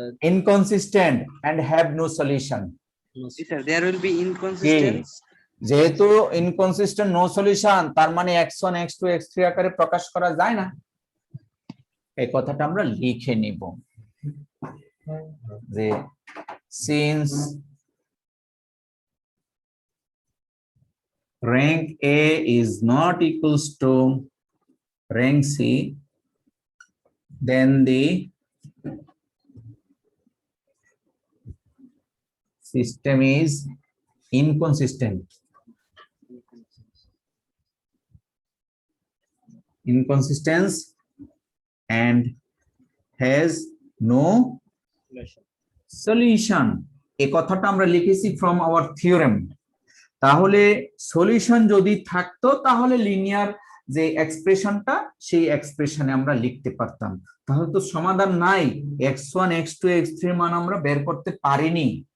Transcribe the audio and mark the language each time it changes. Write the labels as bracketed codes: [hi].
[en] Inconsistent and have no solution. Sir, there will be inconsistency. [bn] যেহেতু inconsistent, no solution, তার মানে x1 x2 x3 আকারে প্রকাশ করা যায় না। [en] এই কথাটা আমরা লিখে নিব যে since rank A is not equals to rank C, then the system is inconsistent. Inconsistence and has no solution. [bn] এই কথাটা আমরা লিখেছি from our theorem. তাহলে সলিউশন যদি থাকতো তাহলে লিনিয়ার যে এক্সপ্রেশনটা, সেই এক্সপ্রেশনে আমরা লিখতে পারতাম। তাহলে তো সমাধান নাই, x1 x2 x3 মান আমরা বের করতে পারিনি।